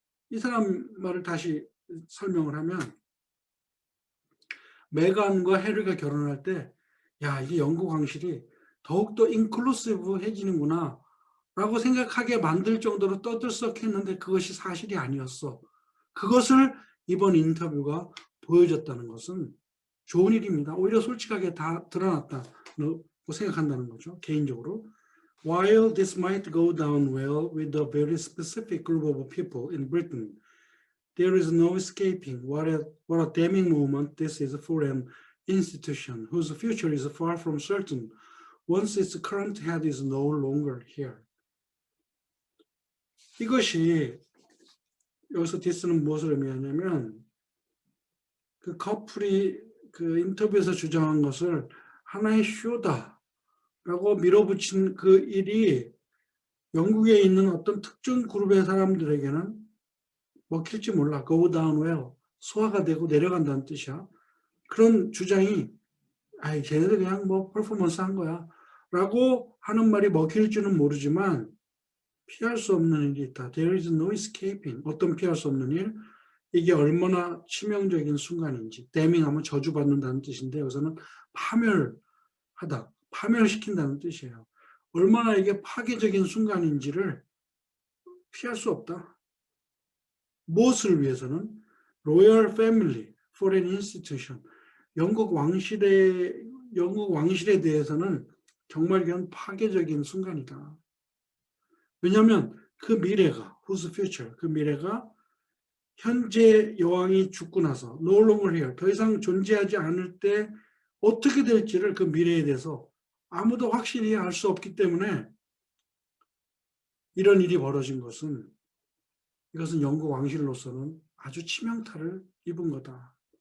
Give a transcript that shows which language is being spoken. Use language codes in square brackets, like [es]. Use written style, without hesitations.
[ko] 이 사람 말을 다시 설명을 하면 메간과 해리가 결혼할 때 야, 이게 영국 왕실이 더욱더 인클루시브해지는구나 라고 생각하게 만들 정도로 떠들썩했는데 그것이 사실이 아니었어. 그것을 이번 인터뷰가 보여줬다는 것은 좋은 일입니다. 오히려 솔직하게 다 드러났다고 생각한다는 거죠. 개인적으로. [en] While this might go down well with a very specific group of people in Britain, there is no escaping what a damning moment this is for an institution whose future is far from certain once its current head is no longer here. [ko] 이것이 여기서 디스는 무엇을 의미하냐면 그 커플이 그 인터뷰에서 주장한 것을 하나의 쇼다라고 밀어붙인 그 일이 영국에 있는 어떤 특정 그룹의 사람들에게는 먹힐지 몰라. [en] go down well. [ko] 소화가 되고 내려간다는 뜻이야. 그런 주장이 아이 쟤네들 그냥 뭐 퍼포먼스 한 거야 라고 하는 말이 먹힐지는 모르지만 피할 수 없는 일이 있다. [en] There is no escaping. [ko] 어떤 피할 수 없는 일? 이게 얼마나 치명적인 순간인지. damning하면 저주받는다는 뜻인데 여기서는 파멸하다. 파멸시킨다는 뜻이에요. 얼마나 이게 파괴적인 순간인지를 피할 수 없다. 무엇을 위해서는? [en] Royal Family for an Institution. [ko] 영국 왕실에 대해서는 정말 이건 파괴적인 순간이다. 왜냐하면 그 미래가, [en] whose future, [ko] 그 미래가 현재 여왕이 죽고 나서 [en] no longer here, [ko] 더 이상 존재하지 않을 때 어떻게 될지를 그 미래에 대해서 아무도 확실히 알 수 없기 때문에 이런 일이 벌어진 것은 이것은 영국 왕실로서는 아주 치명타를 입은 거다.